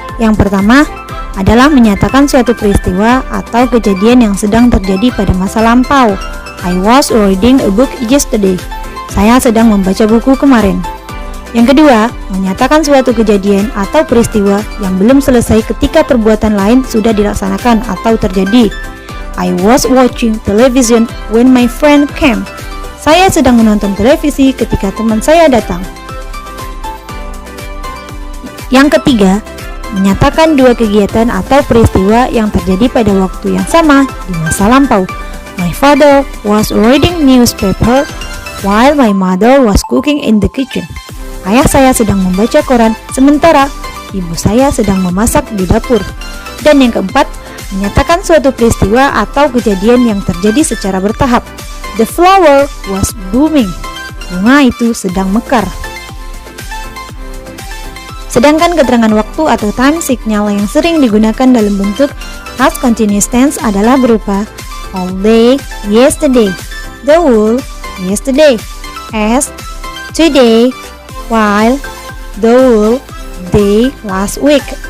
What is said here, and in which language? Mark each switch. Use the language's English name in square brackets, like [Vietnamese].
[Indonesian] Yang pertama adalah menyatakan suatu peristiwa atau kejadian yang sedang terjadi pada masa lampau. [English] I was reading a book yesterday. [Indonesian] Saya sedang membaca buku kemarin. Yang kedua, menyatakan suatu kejadian atau peristiwa yang belum selesai ketika perbuatan lain sudah dilaksanakan atau terjadi. [English] I was watching television when my friend came. [Indonesian] Saya sedang menonton televisi ketika teman saya datang. Yang ketiga, menyatakan dua kegiatan atau peristiwa yang terjadi pada waktu yang sama di masa lampau. [English] My father was reading newspaper while my mother was cooking in the kitchen. [Indonesian] Ayah saya sedang membaca koran sementara ibu saya sedang memasak di dapur. Dan yang keempat, menyatakan suatu peristiwa atau kejadian yang terjadi secara bertahap. [English] The flower was blooming. [Indonesian] Bunga itu sedang mekar. Sedangkan keterangan waktu atau time signal yang sering digunakan dalam bentuk past continuous tense adalah berupa [English] all day, yesterday, the whole, yesterday, as, today, while, the whole, day, last week.